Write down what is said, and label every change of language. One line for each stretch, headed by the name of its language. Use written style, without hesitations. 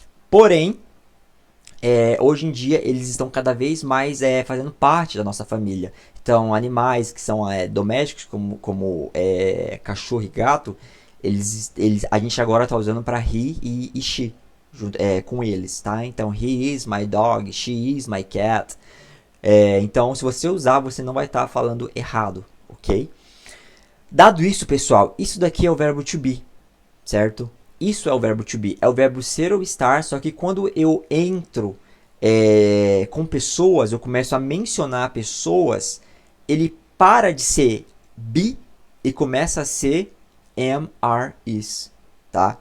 Portuguese: Porém, hoje em dia eles estão cada vez mais fazendo parte da nossa família. Então, animais que são domésticos, como cachorro e gato, a gente agora está usando para he e she com eles, tá?
English: Então, he is my dog, she is my cat.
Portuguese: Então, se você usar, você não vai estar falando errado, ok? Dado isso, pessoal, isso daqui é o verbo to be, certo? Isso é o verbo to be, é o verbo ser ou estar, só que quando eu entro com pessoas, eu começo a mencionar pessoas, ele para de ser be e começa a ser am, are, is, tá?